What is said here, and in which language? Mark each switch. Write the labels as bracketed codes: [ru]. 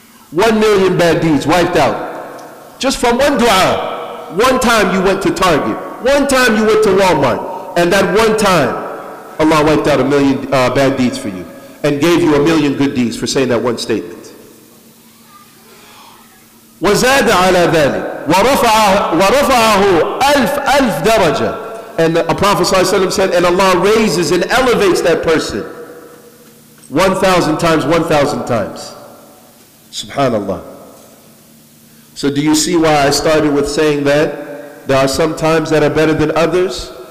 [en] 1 million bad deeds wiped out. Just from one dua. One time you went to Target. One time you went to Walmart. And that one time, Allah wiped out 1 million bad deeds for you. And gave you 1 million good deeds for saying that one statement. [ar] وزاد على ذلك ورفعه ألف درجة. [en] And the Prophet ﷺ said, and Allah raises and elevates that person 1,000 times, 1,000 times. Subhanallah. So do you see why I started with saying that there are some times that are better than others?